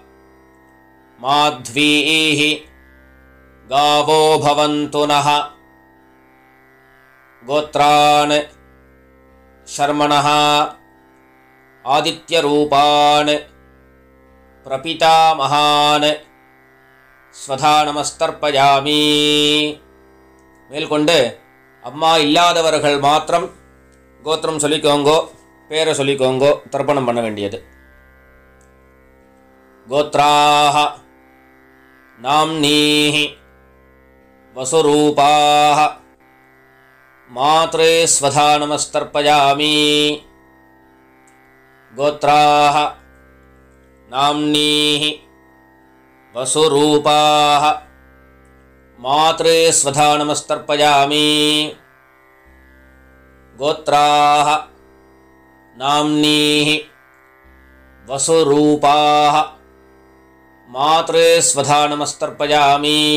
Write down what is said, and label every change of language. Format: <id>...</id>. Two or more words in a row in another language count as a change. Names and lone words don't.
<sa>माध्वीः गावो भवन्तु नः। गोत्रान् शर्मणः आदित्यरूपान् प्रपितामहान् स्वधानमस्तर्पयामि.</sa> <ta>மேல்கொண்டு அம்மா இல்லாதவர்கள் மாத்திரம் கோத்திரம் சொல்லிக்கோங்கோ, பேரை சொல்லிக்கோங்கோ, தர்ப்பணம் பண்ண வேண்டியது.</ta> <sa>गोत्राः नाम्नीः वसुरूपाः मात्रे स्वधानमस्तर्पयामि. गोत्राः नाम्नीः वसुरूपाः मात्रे स्वधानमस्तर्पयामि. गोत्राः नाम्नीः वसुरूपाः मात्रे स्वधानमस्तर्पयामि.</sa>